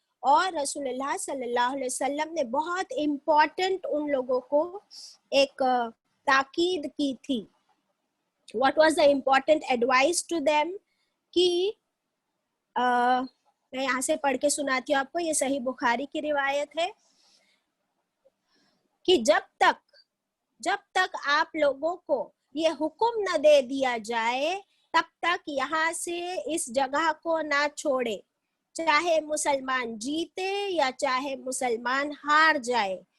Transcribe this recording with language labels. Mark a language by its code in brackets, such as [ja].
[hi] और रसूलुल्लाह सल्लल्लाहु अलैहि वसल्लम ने बहुत इम्पोर्टेंट उन लोगों को एक ताकीद की थी. [en] What was the important advice to them? [hi] कि मैं यहाँ से पढ़ के सुनाती हूँ आपको. ये सही बुखारी की रिवायत है कि जब तक आप लोगों को ये हुक्म न दे दिया जाए तब तक यहाँ से इस जगह को ना छोड़े, चाहे मुसलमान जीते या चाहे मुसलमान हार जाए.